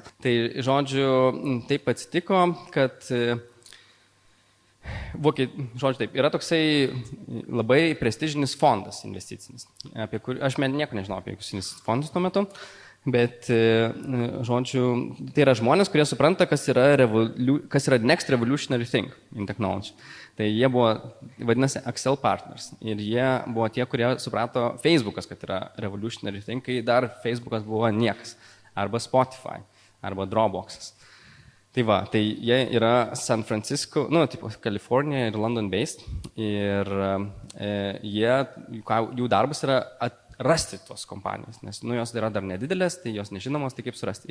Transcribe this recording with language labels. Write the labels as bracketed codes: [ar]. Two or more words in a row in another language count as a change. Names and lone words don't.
[lt] Tai žodžiu, taip atsitiko, kad taip, yra toksai labai prestižinis fondas investicinis, apie kurį aš nieko nežinau apie jokius fondus tuo metu, bet, žodžiu, tai yra žmonės, kurie supranta, kas yra [en] next revolutionary thing in technology. [lt] Tai jie buvo, vadinasi, Accel Partners ir jie buvo tie, kurie suprato Facebookas, kad yra [en] revolutionary thing, [lt] kai dar Facebookas buvo niekas, arba Spotify, arba Dropboxas. Tai jie yra San Francisco, Kalifornija ir [en] London based [lt] ir jų darbas yra rasti tos kompanijos, nes jos yra dar nedidelės, tai jos nežinomos, tai kaip surasti.